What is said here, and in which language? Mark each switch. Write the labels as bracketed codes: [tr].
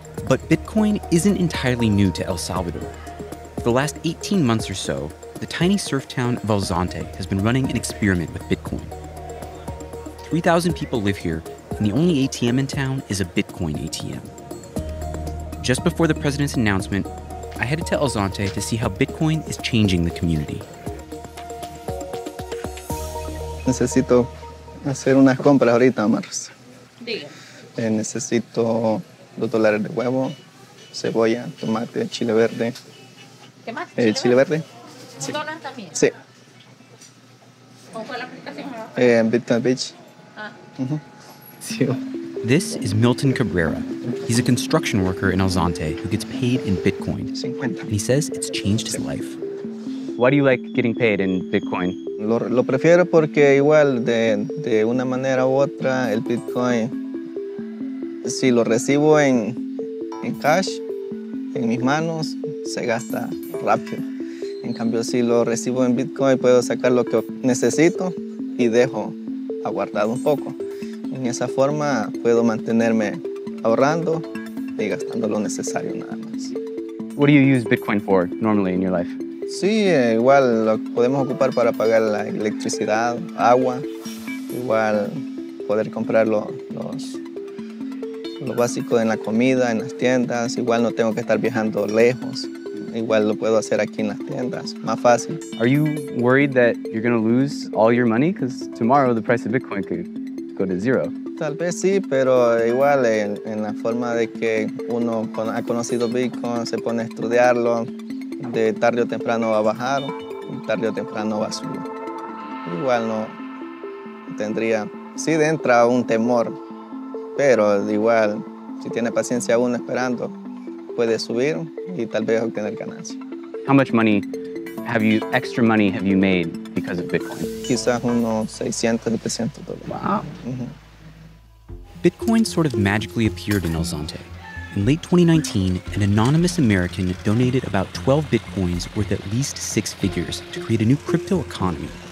[en] But Bitcoin isn't entirely new to El Salvador. For the last 18 months or so, the tiny surf town of Zonte has been running an experiment with Bitcoin. 3,000 people live here, and the only ATM in town is a Bitcoin ATM. Just before the president's announcement, I headed to Zonte to see how Bitcoin is changing the community. [es] Necesito hacer unas compras ahorita, Marcos. Diga. Necesito $2 de huevo, cebolla, tomate, chile verde. ¿Qué más? ¿Chile verde? Sí. ¿$1 también? Sí. ¿Cómo fue la aplicación? Bitcoin Beach. Ah. Sí. [en] This is Milton Cabrera. He's a construction worker in Zonte who gets paid in Bitcoin. 50. And he says it's changed his life. Why do you like getting paid in Bitcoin? [es] Lo prefiero porque igual de una manera u otra el Bitcoin, si lo recibo en cash, en mis manos, se gasta rápido. En cambio, si lo recibo en Bitcoin, puedo sacar lo que necesito y dejo aguardado un poco. En esa forma puedo mantenerme ahorrando y gastando lo necesario nada más. [en] What do you use Bitcoin for normally in your life? [es] Sí, igual lo podemos ocupar para pagar la electricidad, agua, igual poder comprar lo básico en la comida, en las tiendas, igual no tengo que estar viajando lejos, igual lo puedo hacer aquí en las tiendas, más fácil. [en] Are you worried that you're going to lose all your money? Because tomorrow the price of Bitcoin could go to zero. [es] Tal vez sí, pero igual en la forma de que uno ha conocido Bitcoin, se pone a estudiarlo, de tarde o temprano va a bajar, de tarde o temprano va a subir. Igual no tendría, sí entra un temor, pero igual si tiene paciencia uno esperando, puede subir y tal vez obtener ganancia. [en] How much extra money have you made because of Bitcoin? [es] Quizás unos $600, $700. [en] Wow. Bitcoin sort of magically appeared in Zonte. In late 2019, an anonymous American donated about 12 Bitcoins worth at least 6 figures to create a new crypto economy.